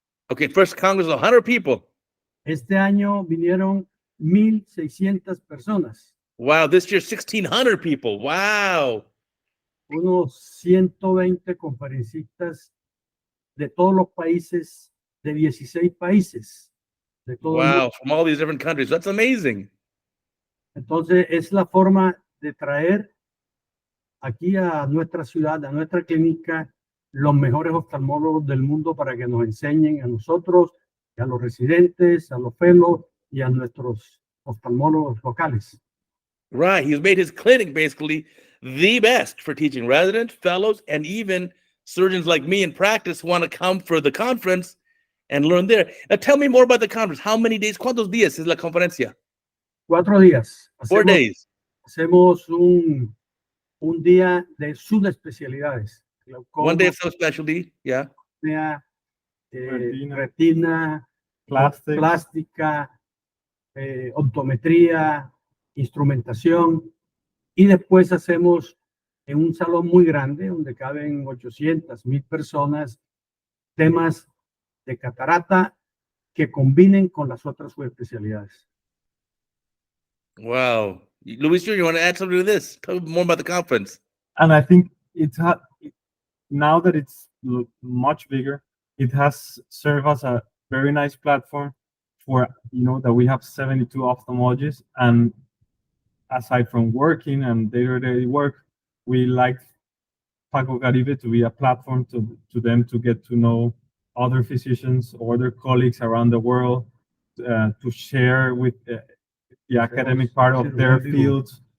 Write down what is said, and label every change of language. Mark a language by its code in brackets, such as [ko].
[en] Okay, first Congress, 100 people. [es] Este año vinieron 1,600 personas. [en] Wow, this year 1,600 people. Wow. [es] Unos 120 conferencistas de todos los países, de 16 países. De todo el [en] Wow, [es] mundo. [en] from all these different countries. That's amazing. [es] Entonces, es la forma de traer aquí a nuestra ciudad, a nuestra clínica, los mejores oftalmólogos del mundo para que nos enseñen a nosotros, a los residentes, a los fellows y a nuestros oftalmólogos locales. [en] Right. He's made his clinic basically the best for teaching residents, fellows, and even surgeons like me in practice who want to come for the conference and learn there. Now, tell me more about the conference. How many days? [es] ¿Cuántos días es la conferencia? 4 días. [en] 4 days. [es] Hacemos un día de subespecialidades. [en] One day of subspecialty. Yeah. [es] Retina, plástica, optometría, instrumentación. Y después hacemos en un salón muy grande donde caben 800, 1,000 personas, temas de catarata que combinen con las otras subespecialidades. [en] Wow. Luis, you want to add something to this? Tell me more about the conference. And I think now that it's much bigger, it has served as a very nice platform for, that we have 72 ophthalmologists, and aside from working and day-to-day work, we like Paco Caribe to be a platform to them to get to know other physicians or their colleagues around the world, to share with the academic part of their fields.